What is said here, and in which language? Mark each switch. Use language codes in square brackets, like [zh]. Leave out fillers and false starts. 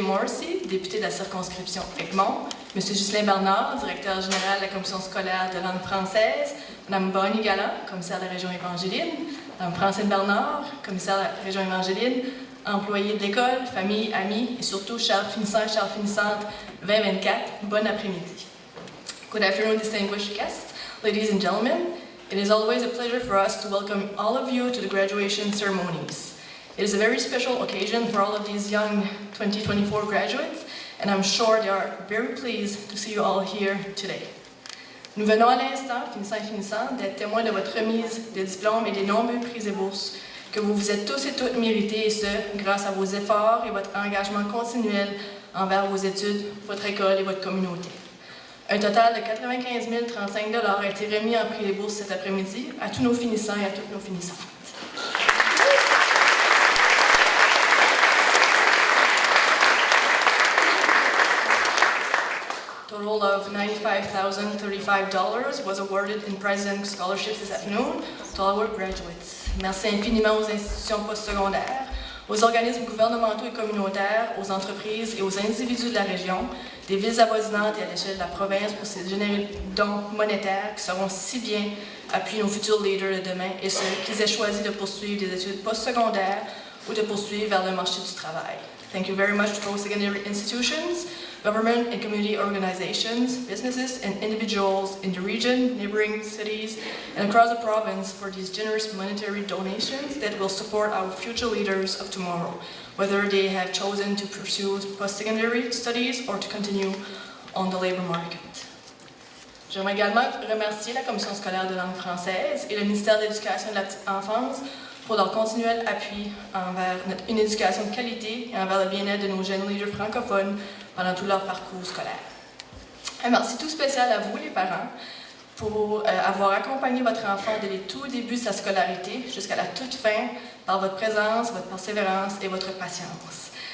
[fr] Morrissey, député de la circonscription Egmont, M. Ghislain Bernard, directeur général de la Commission scolaire de langue française, Mme Bonnie Galland, commissaire de la région évangéline, Mme Francine Bernard, commissaire de la région évangéline, employés de l'école, famille, amis et surtout chers finissants et chères finissantes 2024, bon après-midi. [en] Good afternoon, distinguished guests, ladies and gentlemen. It is always a pleasure for us to welcome all of you to the graduation ceremonies. It is a very special occasion for all of these young 2024 graduates, and I'm sure they are very pleased to see you all here today. [fr] Nous venons à l'instant, finissants et finissantes, d'être témoins de votre remise des diplômes et des nombreux prix et bourses que vous vous êtes tous et toutes mérités, et ce, grâce à vos efforts et votre engagement continuel envers vos études, votre école et votre communauté. Un total de 95 035 $ a été remis en prix et bourses cet après-midi à tous nos finissants et à toutes nos finissantes. [en] Total of $95,035 was awarded in President's Scholarships this afternoon to all our graduates. [fr] Merci infiniment aux institutions postsecondaires, aux organismes gouvernementaux et communautaires, aux entreprises et aux individus de la région, des villes avoisinantes et à l'échelle de la province pour ces généreux dons monétaires qui seront si bien appuyer nos futurs leaders de demain et ceux qui aient choisi de poursuivre des études postsecondaires ou de poursuivre vers le marché du travail. [en] Thank you very much to post-secondary institutions, government and community organizations, businesses and individuals in the region, neighboring cities, and across the province for these generous monetary donations that will support our future leaders of tomorrow, whether they have chosen to pursue post-secondary studies or to continue on the labor market. [fr] J'aimerais également remercier la Commission scolaire de langue française et le ministère de l'Éducation et de la petite enfance pour leur continuel appui envers une éducation de qualité et envers le bien-être de nos jeunes leaders francophones pendant tout leur parcours scolaire. Un merci tout spécial à vous, les parents, pour avoir accompagné votre enfant dès les tout débuts de sa scolarité jusqu'à la toute fin par votre présence, votre persévérance et votre patience.